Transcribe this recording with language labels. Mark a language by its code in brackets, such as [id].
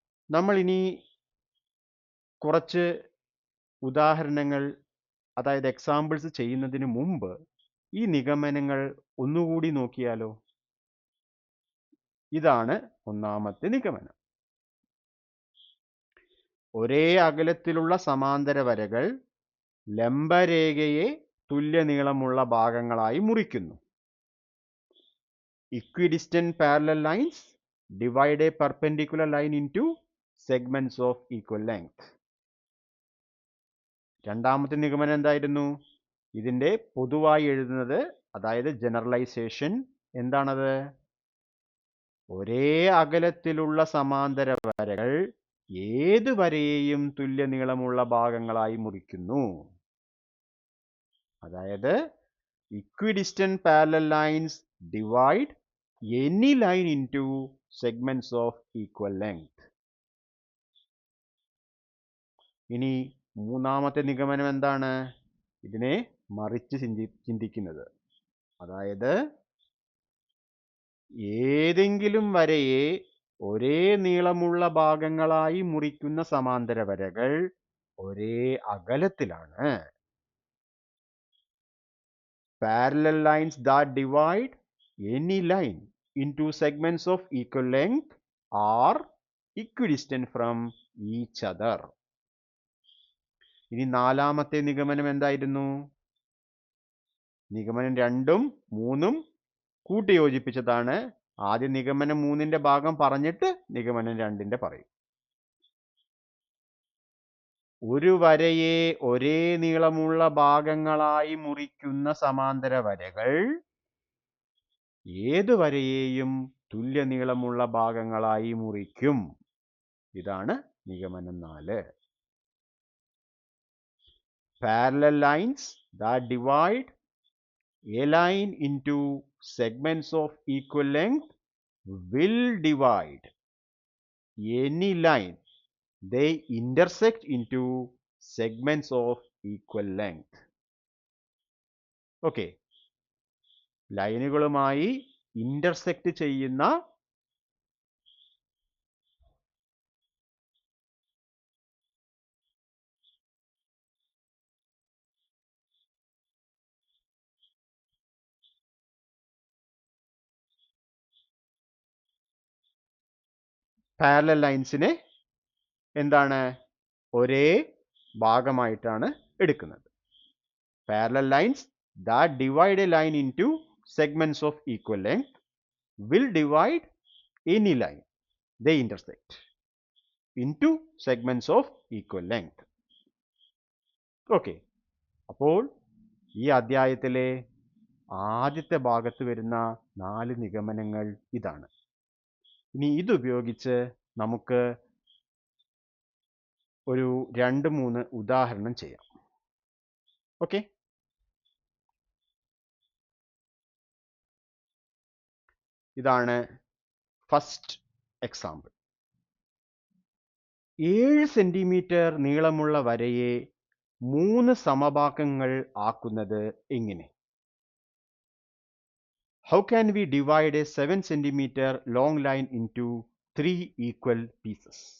[ml] നമ്മൾ ഇനി കുറച്ച് ഉദാഹരണങ്ങൾ, അതായത് എക്സാമ്പിൾസ് ചെയ്യുന്നതിന് മുമ്പ് ഈ നിഗമനങ്ങൾ ഒന്നുകൂടി നോക്കിയാലോ? ഇതാണ് 1ാമത്തെ നിഗമനം. ഒരേ അകലത്തിലുള്ള സമാന്തര വരകൾ ലംബരേഖയെ തുല്യ നീളമുള്ള ഭാഗങ്ങളായി മുറിക്കുന്നു. [en] Equidistant parallel lines divide a perpendicular line into segments of equal length. [ml] 2ാമത്തെ നിഗമനം എന്തായിരുന്നു? ഇതിന്റെ പൊതുവായി എഴുതുന്നത്, അതായത് ജനറലൈസേഷൻ എന്താണത്? ഒരേ അകലത്തിലുള്ള സമാന്തര വരകൾ ഏത് വരയെയും തുല്യ നീളമുള്ള ഭാഗങ്ങളായി മുറിക്കുന്നു. അതായത് [en] equidistant parallel lines divide any line into segments of equal length. [ml] ഇനി 3ാമത്തെ നിഗമനം എന്താണ്? ഇതിനെ മറിച്ച് ചിന്തിക്കുന്നത്, അതായത് ഏതെങ്കിലും വരയെ ഒരേ നീളമുള്ള ഭാഗങ്ങളായി മുറിക്കുന്ന സമാന്തര വരകൾ ഒരേ അകലത്തിലാണ്. [en] Parallel lines that divide any line into segments of equal length are equidistant from each other. [ml] ഇനി 4ാമത്തെ നിഗമനം എന്തായിരുന്നു? നിഗമനം 2ഉം 3ഉം കൂട്ടിയോജിപ്പിച്ചതാണ്. ആദ്യം നിഗമനം 3ന്റെ ഭാഗം പറഞ്ഞിട്ട് നിഗമനം 2ന്റെ പറയും. ഒരു വരയെ ഒരേ നീളമുള്ള ഭാഗങ്ങളായി മുറിക്കുന്ന സമാന്തര വരകൾ ഏത് വരയെയും തുല്യ നീളമുള്ള ഭാഗങ്ങളായി മുറിക്കും. ഇതാണ് നിഗമനം 4. [en] Parallel lines that divide a line into segments of equal length will divide any line they intersect into segments of equal length. Okay. [ml] ലൈനുകളുമായി intersect ചെയ്യുന്ന പാരലൽ ലൈൻസിനെ എന്താണ്? ഒരേ ഭാഗമായിട്ടാണ് എടുക്കുന്നത്. [en] Parallel lines that divide a line into segments of equal length will divide any line they intersect into segments of equal length. Okay. [ml] അപ്പോൾ ഈ അധ്യായത്തിലെ ആദ്യത്തെ ഭാഗത്ത് വരുന്ന 4 നിഗമനങ്ങൾ ഇതാണ്. ഇനി ഇതുപയോഗിച്ച് നമുക്ക് ഒരു 2-3 ഉദാഹരണം ചെയ്യാം. ഓക്കെ, ഇതാണ് ഫസ്റ്റ് എക്സാമ്പിൾ. 7 സെന്റിമീറ്റർ നീളമുള്ള വരയെ 3 സമഭാഗങ്ങൾ ആക്കുന്നത് എങ്ങനെ? [en] How can we divide a 7 centimeter long line into 3 equal pieces?